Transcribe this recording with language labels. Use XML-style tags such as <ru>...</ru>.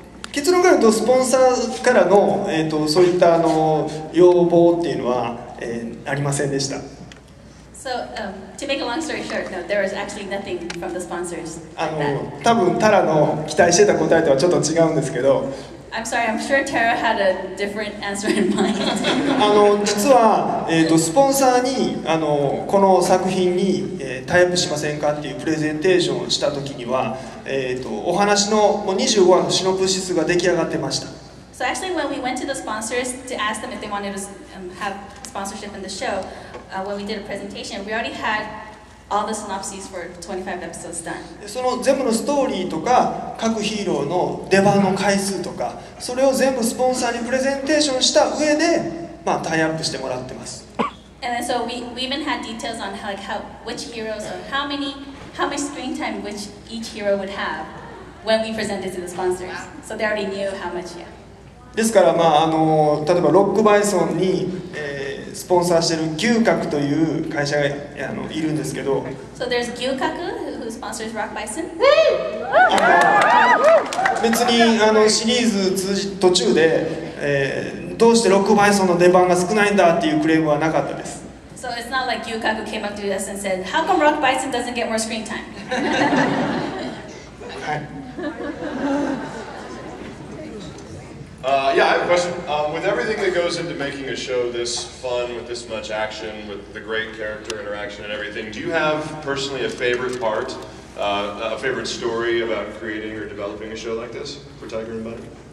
<ja>結論から言うとスポンサーからの、そういった要望っていうのは、ありませんでした。</ja> <en>So, to make a long story short, no, there was actually nothing from the sponsors.</en> <ja>多分タラの期待してた答えとはちょっと違うんですけど、</ja> <en>I'm sorry, I'm sure Tara had a different answer in mind.</en> <ja>実は、スポンサーにこの作品に、タイアップしませんかっていうプレゼンテーションをした時には、お話のもう25話のシノプシスが出来上がってました。</ja> <en>So actually, when we went to the sponsors to ask them if they wanted to have sponsorship in the show, when we did a presentation, we already had all the synopses for 25 episodes done.</en> <ja>その全部のストーリーとか各ヒーローの出番の回数とか、それを全部スポンサーにプレゼンテーションした上で、まあ、タイアップしてもらってます。</ja> <en>And then so we even had details on which heroes or how much screen time which each hero would have when we presented to the sponsors. So they already knew how much. Yeah.</en> <ja>ですから、まあ、例えばロックバイソンに、スポンサーしている牛角という会社がいるんですけど、</ja> <en>So there's Gyukaku who sponsors Rock Bison.</en> <ja>別にシリーズ途中で、どうしてロックバイソンの出番が少ないんだっていうクレームはなかったです。</ja> <en>So it's not like Gyukaku came up to us and said, "How come Rock Bison doesn't get more screen time?"</en> <ja>はい。</ja> <en>Yeah, I have a question. With everything that goes into making a show this fun, with this much action, with the great character interaction and everything, do you have personally a favorite part, a favorite story about creating or developing a show like this for Tiger and Bunny?</en>